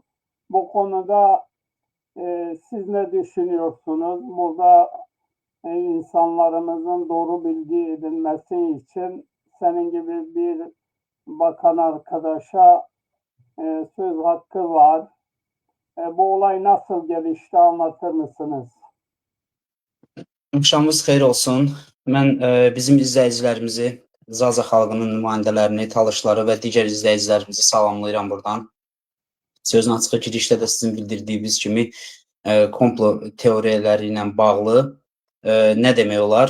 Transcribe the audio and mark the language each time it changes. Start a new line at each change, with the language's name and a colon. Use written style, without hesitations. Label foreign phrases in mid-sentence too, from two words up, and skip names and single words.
Turkish: Bu konuda siz ne düşünüyorsunuz? Burada insanlarımızın doğru bilgi edinmesi için senin gibi bir bakan arkadaşa söz hakkı var. Bu olay nasıl gelişti anlatır mısınız?
Azerbaijani: Axşamınız xeyir olsun. Mən bizim izləyicilərimizi, Zaza xalqının nümayəndələrini, talışları və digər izləyicilərimizi salamlayıram buradan. Sözün açığı girişdə də sizin bildirdiyiniz kimi komplo teoriyaları ilə bağlı nə demək olar?